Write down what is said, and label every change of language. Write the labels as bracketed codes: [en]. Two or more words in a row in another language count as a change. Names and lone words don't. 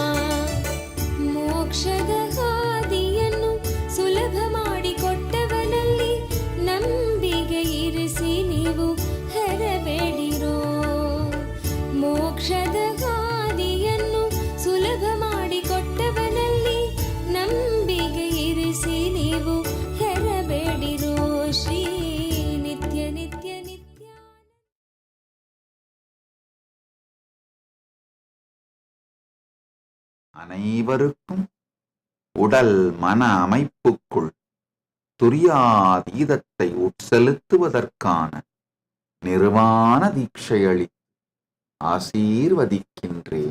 [kn] ಮೋಕ್ಷದ ಹಾದಿಯನ್ನು ಸುಲಭ ಮಾಡಿಕೊಟ್ಟವನಲ್ಲಿ ನಂಬಿಕೆ ಇರಿಸಿ ನೀವು ಹೆರಬೇಡಿರೋ ಮೋಕ್ಷದ ಹಾದಿಯನ್ನು ಸುಲಭ ಮಾಡಿಕೊಟ್ಟವನಲ್ಲಿ ನಂಬಿಕೆ ಇರಿಸಿ ನೀವು ಹೆರಬೇಡಿರೋ ಶ್ರೀ ನಿತ್ಯ ನಿತ್ಯ ನಿತ್ಯ [ta] அனைவருக்கும் உடல் மன அமைப்புக்குள் துரியாதீதத்தை உட்செலுத்துவதற்கான நிர்வாண தீட்சையளி ஆசீர்வதிக்கின்றேன்.